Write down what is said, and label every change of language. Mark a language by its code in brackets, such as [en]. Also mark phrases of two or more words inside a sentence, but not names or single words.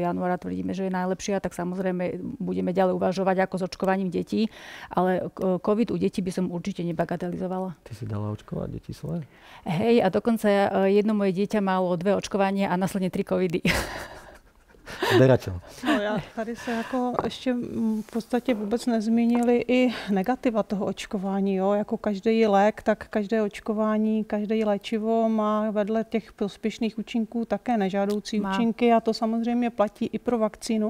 [sk] januára, tvrdíme, že je najlepšia, tak samozrejme budeme ďalej uvažovať ako s očkovaním detí, ale COVID u detí by som určite nebagatelizovala. Ty si dala očkovať deti svoje? Hej, a dokonca jedno moje dieťa malo 2 očkovania a následne 3 covidy. Zberateľ. No, [cs] tady se jako ještě v podstatě vůbec nezmínili i negativa toho očkování. Jo? Jako každý lék, tak každé očkování, každé léčivo má vedle těch prospěšných účinků také nežádoucí účinky a to samozřejmě platí i pro vakcínu.